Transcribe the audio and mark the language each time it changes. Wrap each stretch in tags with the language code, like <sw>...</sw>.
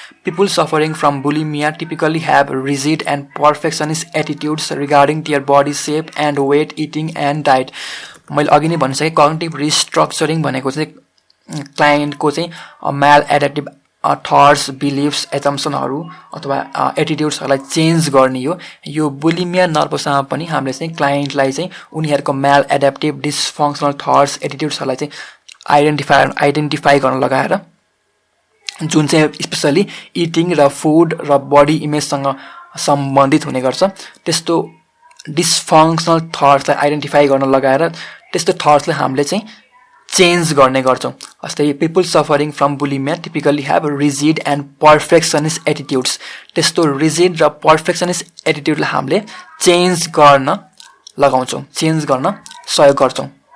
<en>People suffering from bulimia typically have rigid and perfectionist attitudes regarding their body shape and weight, eating, and diet.</en> <ne>मैले अघि नै भनिसकेँ, cognitive restructuring भनेको चाहिँ क्लाइन्टको चाहिँ म्याल एडेप्टिभ थट्स, बिलिफ्स, एजम्सनहरू अथवा एटिट्युड्सहरूलाई चेन्ज गर्ने हो। यो बुलिमिया नर्भोसामा पनि हामीले चाहिँ क्लाइन्टलाई चाहिँ उनीहरूको म्याल एडेप्टिभ डिसफङ्क्सनल थट्स, एटिट्युड्सहरूलाई चाहिँ आइडेन्टिफाई गर्न लगाएर, जुन चाहिँ स्पेसली इटिङ र फुड र बडी इमेजसँग सम्बन्धित हुने गर्छ, त्यस्तो डिसफङ्क्सनल थट्सलाई आइडेन्टिफाई गर्न लगाएर त्यस्तो थट्सलाई हामीले चाहिँ चेन्ज गर्ने गर्छौँ।</ne> <en>जस्तै people suffering from bulimia typically have rigid and perfectionist attitudes.</en> <ne>त्यस्तो rigid र</ne> <en>perfectionist attitude</en> <ne>लाई हामीले चेन्ज गर्न लगाउँछौं, चेन्ज गर्न सहयोग गर्छौं.</ne>